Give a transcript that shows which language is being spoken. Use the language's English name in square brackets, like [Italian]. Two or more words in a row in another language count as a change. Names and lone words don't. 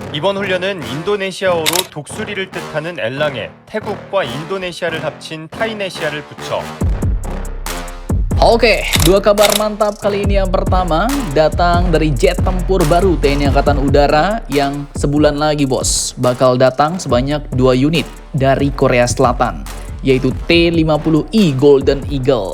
[Korean] 이번 훈련은 인도네시아어로 독수리를 뜻하는 엘랑에 태국과 인도네시아를 합친 타이네시아를 붙여 [Indonesian] Oke, dua kabar mantap kali ini. Yang pertama datang dari jet tempur baru TNI Angkatan Udara yang sebulan lagi bos bakal datang sebanyak 2 unit dari Korea Selatan, yaitu T-50I Golden Eagle.